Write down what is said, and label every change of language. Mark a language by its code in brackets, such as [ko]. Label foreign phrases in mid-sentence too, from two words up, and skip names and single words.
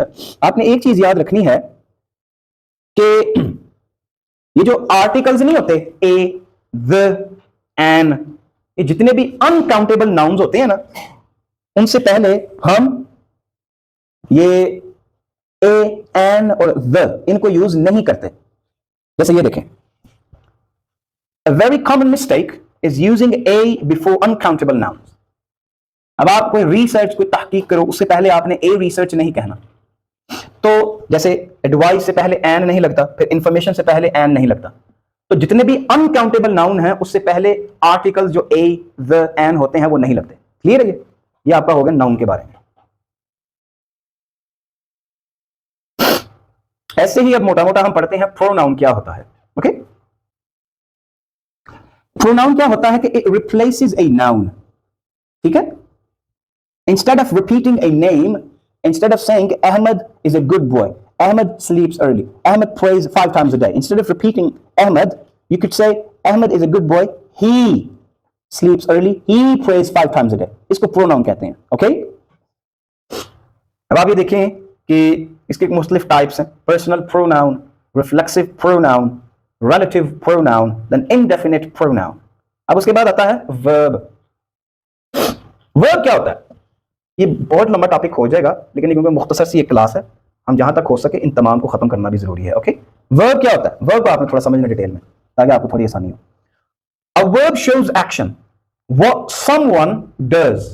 [ur] آپ نے ایک چیز یاد رکھنی ہے کہ یہ جو آرٹیکلز نہیں ہوتے، اے، دی، این، یہ جتنے بھی [en] uncountable nouns [ur] ہوتے ہیں نا، ان سے پہلے ہم یہ اے، این اور دی ان کو یوز نہیں کرتے. جیسے یہ دیکھیں, [en] a very common mistake is using a before uncountable nouns. [ur] اب آپ کوئی ریسرچ، کوئی تحقیق کرو، اس سے پہلے آپ نے [en] a research [ur] نہیں کہنا. تو جیسے ایڈوائس سے پہلے این نہیں لگتا، پھر انفارمیشن سے پہلے این نہیں لگتا. تو جتنے بھی [en] uncountable noun [ur] ہیں اس سے پہلے آرٹیکلز جو اے، دی، این ہوتے ہیں وہ نہیں لگتے. کلیئر ہے? یہ آپ کا ہوگا ناؤن کے بارے میں۔ ایسے ہی اب موٹا موٹا ہم پڑھتے ہیں پروناؤن کیا ہوتا ہے. اوکے، پروناؤن کیا ہوتا ہے کہ [en] it replaces a noun. [ur] ٹھیک ہے. [en] Instead of repeating a name, instead of saying Ahmed is a good boy, Ahmed sleeps early, Ahmed prays 5 times a day, instead of repeating Ahmed, you could say Ahmed is a good boy, he sleeps early, he prays 5 times a day. [ur] اس کو pronoun کہتے ہیں۔ Okay? اب آپ یہ دیکھیں کہ اس کے مختلف ٹائپس ہیں. [en] Personal pronoun, reflexive pronoun, relative pronoun, then indefinite pronoun. [ur] اب اس کے بعد آتا ہے verb۔ Verb کیا ہوتا ہے? یہ بہت لمبا ٹاپک ہو جائے گا، لیکن کیونکہ مختصر سی ایک کلاس ہے، ہم جہاں تک ہو سکے ان تمام کو ختم کرنا بھی ضروری ہے. اوکے، ورب کیا ہوتا ہے? ورب کو آپ نے تھوڑا سمجھنا ڈیٹیل میں تاکہ آپ کو تھوڑی آسانی ہو. [en] a verb shows action, what someone does.